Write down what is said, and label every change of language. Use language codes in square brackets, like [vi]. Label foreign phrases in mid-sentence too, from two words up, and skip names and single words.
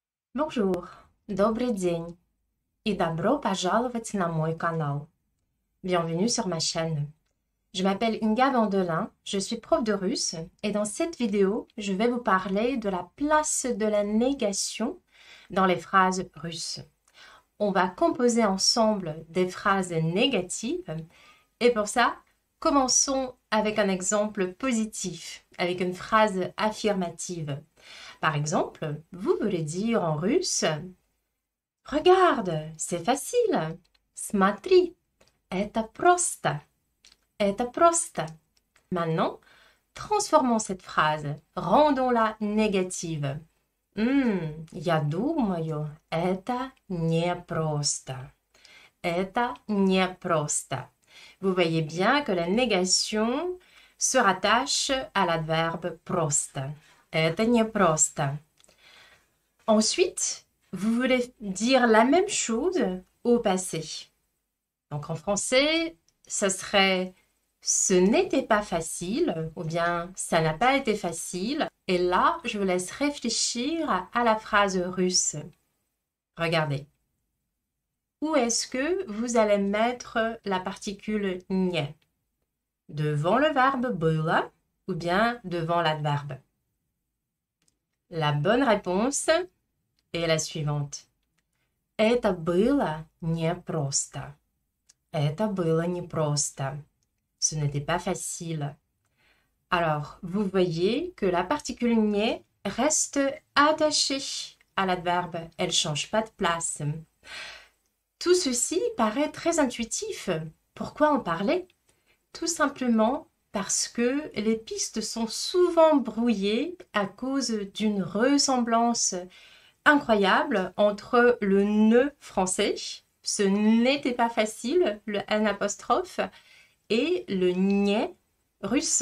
[fr] Bonjour, [ru] добрый день et добро пожаловать на мой canal. [fr] Bienvenue sur ma chaîne. Je m'appelle Inga Vandelin, je suis prof de russe et dans cette vidéo, je vais vous parler de la place de la négation dans les phrases russes. On va composer ensemble des phrases négatives et pour ça, commençons avec un exemple positif, avec une phrase affirmative. Par exemple, vous voulez dire en russe Regarde, c'est facile. [ru] Смотри, это просто. Это просто. [fr] Maintenant, transformons cette phrase, rendons-la négative. [ru] Я думаю, это непросто. Это непросто. [fr] Vous voyez bien que la négation se rattache à l'adverbe просто. [ru] Это непросто. [fr] Ensuite, vous voulez dire la même chose au passé. Donc en français, ça serait ce n'était pas facile ou bien ça n'a pas été facile. Et là, je vous laisse réfléchir à la phrase russe. Regardez. Où est-ce que vous allez mettre la particule не? Devant le verbe было ou bien devant l'adverbe? La bonne réponse est la suivante. [ru] Это было непросто. Это было непросто. [fr] Ce n'était pas facile. Alors, vous voyez que la particule не reste attachée à l'adverbe. Elle ne change pas de place. Tout ceci paraît très intuitif. Pourquoi en parler? Tout simplement parce que les pistes sont souvent brouillées à cause d'une ressemblance incroyable entre le ne français, ce n'était pas facile, le n apostrophe, et le nie russe.